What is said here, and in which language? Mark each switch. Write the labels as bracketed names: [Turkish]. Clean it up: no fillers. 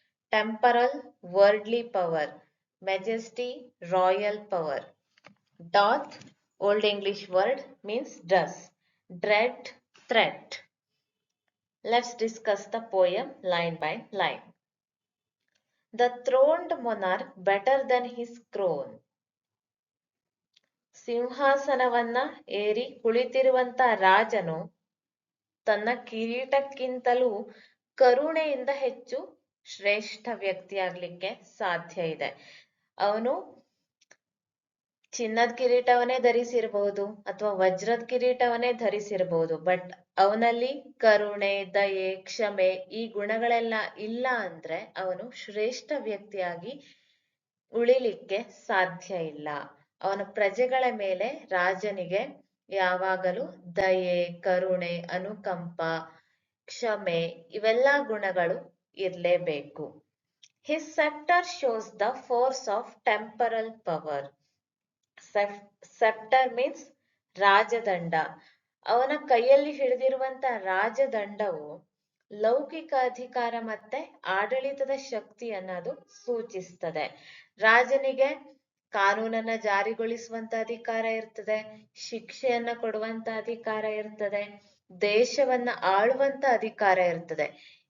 [English] Temporal, worldly power. Majesty, royal power. Doth, Old English word, means does. Dread, threat. Let's discuss the poem line by line. The throned monarch better than his crown. [Kannada] ಸಿಂಹಾಸನವನ್ನ ಏರಿ ಕುಳಿತಿರುವಂತ ರಾಜನು ತನ್ನ ಕಿರೀಟಕ್ಕಿಂತಲೂ ಕರುಣೆಯಿಂದ ಹೆಚ್ಚು ಶ್ರೇಷ್ಠ ವ್ಯಕ್ತಿಯಾಗ್ಲಿಕ್ಕೆ ಸಾಧ್ಯ ಇದೆ. ಅವನು ಚಿನ್ನದ ಕಿರೀಟವನ್ನೇ ಧರಿಸಿರಬಹುದು ಅಥವಾ ವಜ್ರದ ಕಿರೀಟವನ್ನೇ ಧರಿಸಿರಬಹುದು, ಬಟ್ ಅವನಲ್ಲಿ ಕರುಣೆ, ದಯೆ, ಕ್ಷಮೆ ಈ ಗುಣಗಳೆಲ್ಲ ಇಲ್ಲ ಅಂದ್ರೆ ಅವನು ಶ್ರೇಷ್ಠ ವ್ಯಕ್ತಿಯಾಗಿ ಉಳಿಲಿಕ್ಕೆ ಸಾಧ್ಯ ಇಲ್ಲ. ಅವನ ಪ್ರಜೆಗಳ ಮೇಲೆ ರಾಜನಿಗೆ ಯಾವಾಗಲೂ ದಯೆ, ಕರುಣೆ, ಅನುಕಂಪ, ಕ್ಷಮೆ ಇವೆಲ್ಲ ಗುಣಗಳು ಇರಲೇಬೇಕು. [English] His scepter shows the force of temporal power. Scepter means ರಾಜದಂಡ. [Kannada] ಅವನ ಕೈಯಲ್ಲಿ ಹಿಡಿದಿರುವಂತ ರಾಜದಂಡವು ಲೌಕಿಕ ಅಧಿಕಾರ ಮತ್ತೆ ಆಡಳಿತದ ಶಕ್ತಿ ಅನ್ನೋದು ಸೂಚಿಸ್ತದೆ. ರಾಜನಿಗೆ ಕಾನೂನನ್ನ ಜಾರಿಗೊಳಿಸುವಂತ ಅಧಿಕಾರ ಇರ್ತದೆ, ಶಿಕ್ಷೆಯನ್ನ ಕೊಡುವಂತ ಅಧಿಕಾರ ಇರ್ತದೆ, ದೇಶವನ್ನ ಆಳುವಂತ ಅಧಿಕಾರ ಇರ್ತದೆ.